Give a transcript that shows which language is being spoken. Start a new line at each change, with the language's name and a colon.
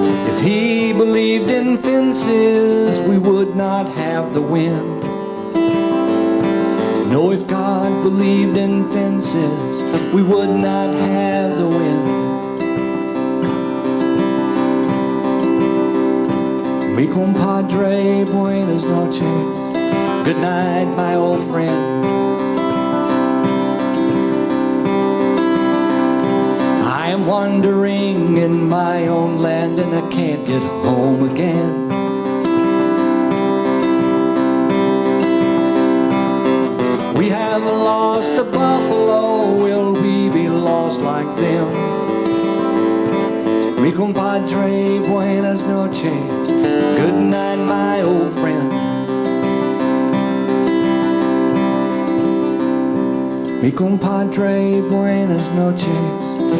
English: If he believed in fences, we would not have the wind. No, if God believed in fences, we would not have the wind.
Spanish: Mi compadre, buenas noches.
English: Good night, my old friend. I am wandering in my own land and I can't get home again. We have lost the buffalo, will we be lost like them?
Spanish: Mi compadre, buenas noches.
English: Good night, my old friend.
Spanish: Mi compadre, buenas noches.